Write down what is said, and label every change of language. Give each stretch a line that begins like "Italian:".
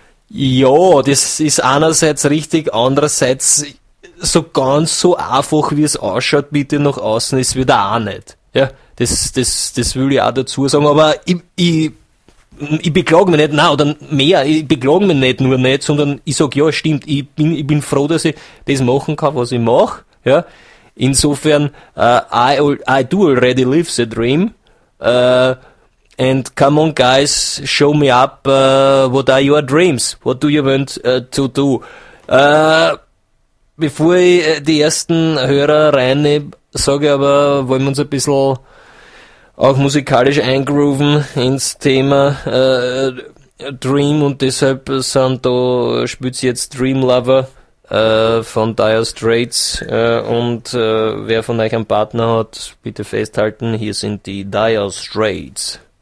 German: Ja, das ist einerseits richtig, andererseits so ganz so einfach, wie es ausschaut, bitte nach außen, ist wieder auch nicht. Ja, das will ich auch dazu sagen, aber ich beklage mich nicht, nein, oder mehr, ich beklage mich nicht nur nicht, sondern ich sage, ja, stimmt, ich bin froh, dass ich das machen kann, was ich mache, ja. Insofern,
English: I do already live the dream, and come on guys, show me up, what are your dreams, what do you want to do?
German: Bevor ich die ersten Hörer reinnehme, sage ich aber, wollen wir uns ein bisschen auch musikalisch eingrooven ins Thema Dream, und deshalb spielt sie jetzt Dream Lover von Dire Straits, und wer von euch einen Partner hat, bitte festhalten, hier sind die Dire Straits.